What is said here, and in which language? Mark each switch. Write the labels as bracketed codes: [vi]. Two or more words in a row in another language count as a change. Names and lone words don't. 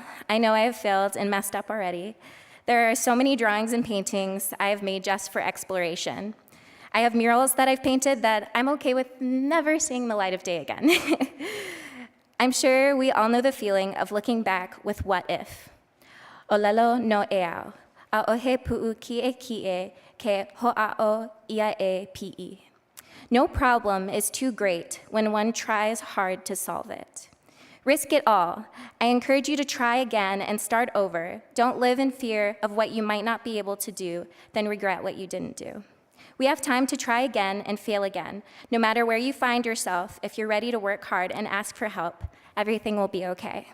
[en] I know I have failed and messed up already. There are so many drawings and paintings I have made just for exploration. I have murals that I've painted that I'm okay with never seeing the light of day again. I'm sure we all know the feeling of looking back with what if. [haw] Olelo no eau, a ohe pu'u kie ke ho'a'o ia e pi'i. [en] No problem is too great when one tries hard to solve it. Risk it all. I encourage you to try again and start over. Don't live in fear of what you might not be able to do, then regret what you didn't do. We have time to try again and fail again. No matter where you find yourself, if you're ready to work hard and ask for help, everything will be okay.